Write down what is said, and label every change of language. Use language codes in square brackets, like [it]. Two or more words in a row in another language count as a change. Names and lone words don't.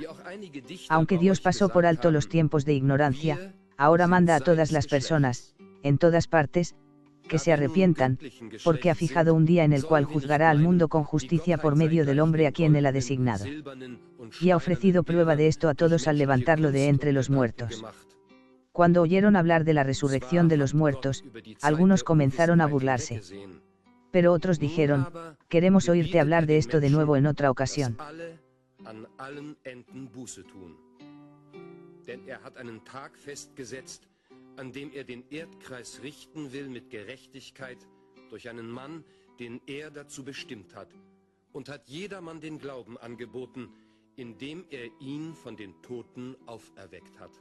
[es] Aunque Dios pasó por alto los tiempos de ignorancia, ahora manda a todas las personas, en todas partes, que se arrepientan, porque ha fijado un día en el cual juzgará al mundo con justicia por medio del hombre a quien él ha designado. Y ha ofrecido prueba de esto a todos al levantarlo de entre los muertos. Cuando oyeron hablar de la resurrección de los muertos, algunos comenzaron a burlarse. Pero otros dijeron: queremos oírte hablar de esto de nuevo en otra ocasión. [de] An dem den Erdkreis richten will mit Gerechtigkeit durch einen Mann, den dazu bestimmt hat, und hat jedermann den Glauben angeboten, indem ihn von den Toten auferweckt hat.